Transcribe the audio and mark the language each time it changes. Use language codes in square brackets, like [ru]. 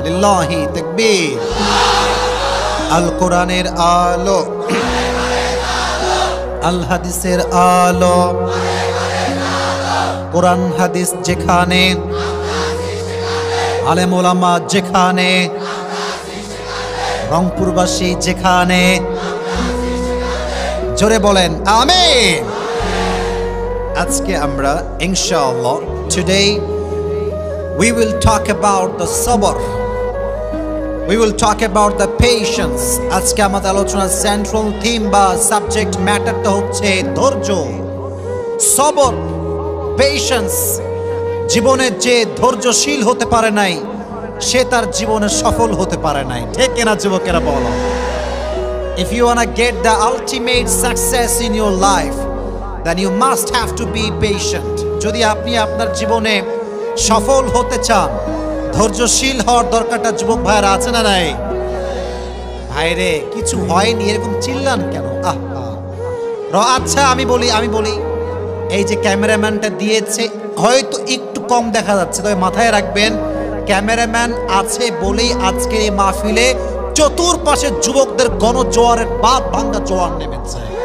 [bn] লিল্লাহি তাকবীর। আল কোরআনের আলো, আল হাদিসের আলো, কোরআন হাদিস যেখানে, আলেম ওলামা যেখানে, রংপুরবাসী যেখানে, জোরে বলেন আমিন। আজকে আমরা ইনশাআল্লাহ [en] today we will talk about the sabr, we will talk about the patience. [bn] আজকে আমাদের আলোচনার সেন্ট্রাল থিম বা সাবজেক্ট ম্যাটারটা হচ্ছে ধৈর্য, সবর, পেশেন্স। জীবনে যে ধৈর্যশীল হতে পারে নাই সে তার জীবনে সফল হতে পারে নাই। ঠিক কিনা যুবকেরা বলো? [en] If you wanna get the ultimate success in your life, then you must have to be patient. [bn] যদি আপনি আপনার জীবনে সফল হতে চান, ধৈর্যশীল হওয়ার দরকারটা যুবক ভাইরা আছে না নাই? ভাইরে কিছু হয়নি এরকম চিল্লান কেন? আচ্ছা আমি বলি এই যে ক্যামেরাম্যানটা দিয়েছে হয়তো একটু কম দেখা যাচ্ছে, তবে মাথায় রাখবেন ক্যামেরাম্যান আছে বলেই আজকের এই মাহফিলে চতুর্পাশে যুবকদের গণজোয়ারের বাদ ভাঙ্গা জোয়ার নেমেছে।